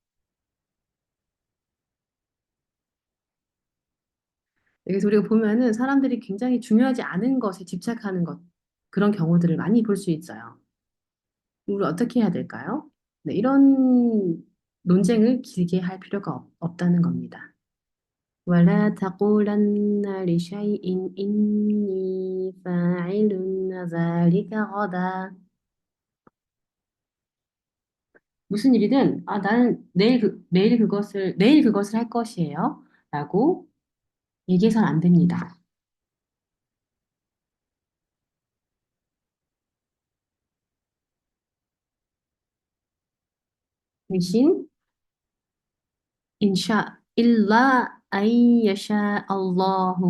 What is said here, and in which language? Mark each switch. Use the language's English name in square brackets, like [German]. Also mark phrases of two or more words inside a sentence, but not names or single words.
[Korean] 그래서 우리가 보면은 사람들이 굉장히 중요하지 않은 것에 집착하는 것, 그런 경우들을 많이 볼 수 있어요. 우리 어떻게 해야 될까요? 네, 이런 논쟁을 길게 할 필요가 없다는 겁니다. [Arabic] ولا تقولن لشيء إني فاعل ذلك غدا. [Korean] 무슨 일이든, 아, 나는 내일 그것을 할 것이에요. 라고 얘기해서는 안 됩니다. 대신, [Arabic] إن شاء، إلا، أن يشاء، الله.